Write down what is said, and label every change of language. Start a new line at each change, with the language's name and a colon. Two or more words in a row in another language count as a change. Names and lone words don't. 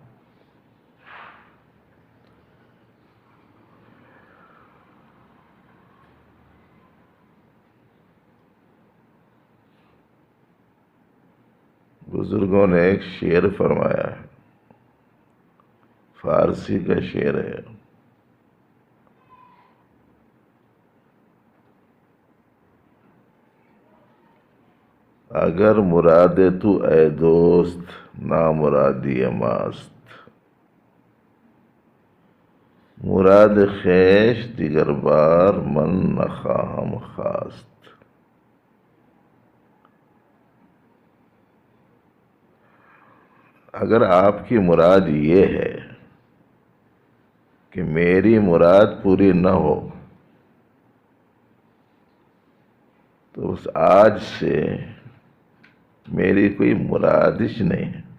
Urdu: بزرگوں نے ایک شعر فرمایا ہے، فارسی کا شعر ہے.
Persian: اگر مراد تو اے دوست نامرادی ماست، مراد خیش دیگر بار من نخواهم خواست.
Urdu: اگر آپ کی مراد یہ ہے کہ میری مراد پوری نہ ہو تو اس آج سے میری کوئی مرادش نہیں ہے.